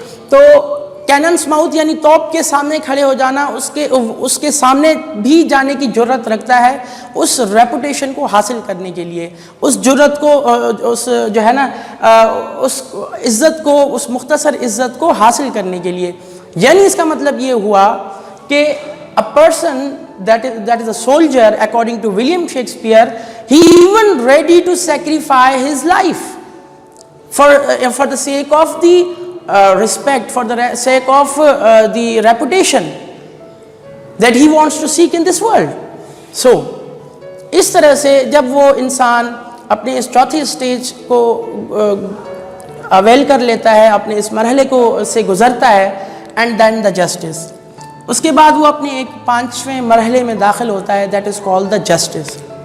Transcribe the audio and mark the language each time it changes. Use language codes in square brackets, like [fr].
[ur] تو [en] cannon's mouth [ur] یعنی توپ کے سامنے کھڑے ہو جانا, اس کے سامنے بھی جانے کی جرت رکھتا ہے اس ریپوٹیشن کو حاصل کرنے کے لیے, اس جرت کو, اس جو ہے نا اس عزت کو, اس مختصر عزت کو حاصل کرنے کے لیے. یعنی اس کا مطلب یہ ہوا کہ [en] a person that is a soldier, according to William Shakespeare, he even ready to sacrifice his life for the sake of the respect, for the sake of the reputation that he wants to seek in this world. [ur] So اس طرح سے جب وہ انسان اپنے اس چوتھی stage کو oil کر لیتا ہے, اپنے اس مرحلے کو سے گزرتا ہے, [en] and then the justice, [ur] اس کے بعد وہ اپنے ایک 5ویں مرحلے میں داخل ہوتا ہے, [en] That is called the justice.